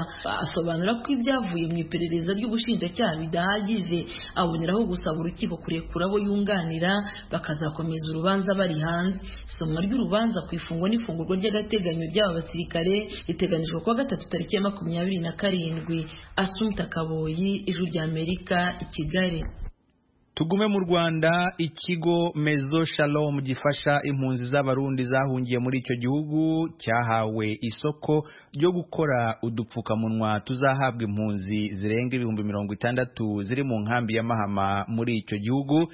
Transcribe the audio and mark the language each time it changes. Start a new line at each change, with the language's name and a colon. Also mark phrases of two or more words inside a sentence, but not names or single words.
Kinyarwanda: Asobanura ko ibyavuye mu iperereza ry'ubushinjacyaha bidahagije, aboneraho gusaba urukiko kurekura abo yunganira bakazakomeza urubanza bari hanze. Isomwa ry'urubanza ku ifungwa n'ifungurwa ry'agateganyo ry'aba basirikare riteganijwe kuwa 3 tariki ya 27. Asumta Kaboyi, Ijwi ry'Amerika, i Kigali. Tugume mu Rwanda. Ikigo Mezo Shalom gifasha impunzi z'abarundi zahungiye muri icyo gihugu cyahawe isoko ryo gukora udupfukamunwa tuzahabwa impunzi zirenga 60,000 ziri mu nkambi ya Mahama muri icyo gihugu.